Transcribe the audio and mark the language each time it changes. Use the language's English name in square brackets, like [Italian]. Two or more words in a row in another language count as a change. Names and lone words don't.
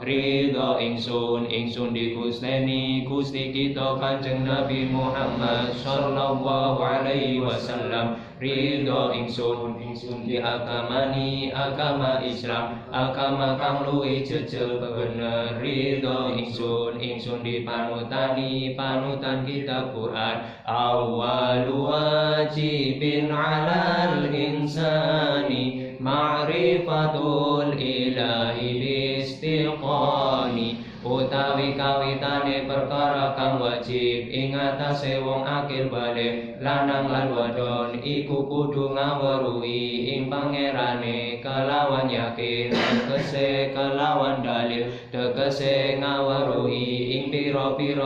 [Javanese] Ridho ingsun digusteni Gusti kita Kanjeng Nabi Muhammad [Arabic] صلى الله عليه وسلم. [Javanese] Ridho ingsun diagamani agama Islam agama kang luwih jejeg bener. Ridho ingsun dipanutani panutan kitab Quran. [Arabic] أول واجب على الإنسان معرفة الإله باستيقان. [Javanese] Utawi kawitane perkara kang wajib ing atase wong akil balik lanang lan wadon iku kudu ngaweruhi ing pangerane kelawan yakin tegese kelawan dalil tegese ngaweruhi ing pira-pira